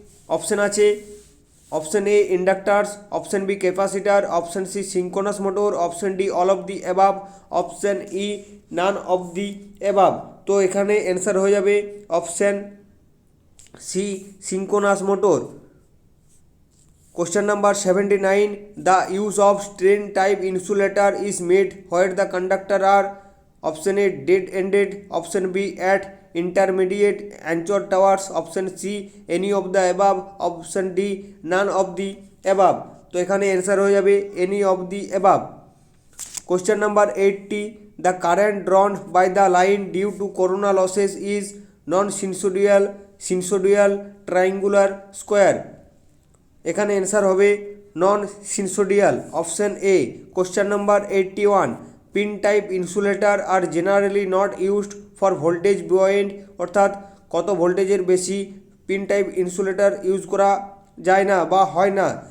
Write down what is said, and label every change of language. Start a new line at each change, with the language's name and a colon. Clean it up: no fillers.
English: Option আছে option A inductors, option B capacitor, option C synchronous motor, option D all of the above, option E none of the above.
Bangla: তো এখানে answer হয়ে যাবে option C synchronous motor.
English: Question number 79. The use of strain type insulator is made where the conductor are option A dead-ended, option B at intermediate anchor towers, option C any of the above, option D none of the above।
Bangla: তো এখানে answer হয়ে যাবে
English: any of the above। Question number 80. The current drawn by the line due to corona losses is non-sinusoidal, sinusoidal, triangular, square।
Bangla: এখানে answer হবে নন সিনসোডিয়াল, option A.
English: Question number 81। Pin type insulator are generally not used for voltage beyond,
Bangla: অর্থাৎ কত ভোল্টেজের বেশি pin type insulator use করা যায় না বা হয় না।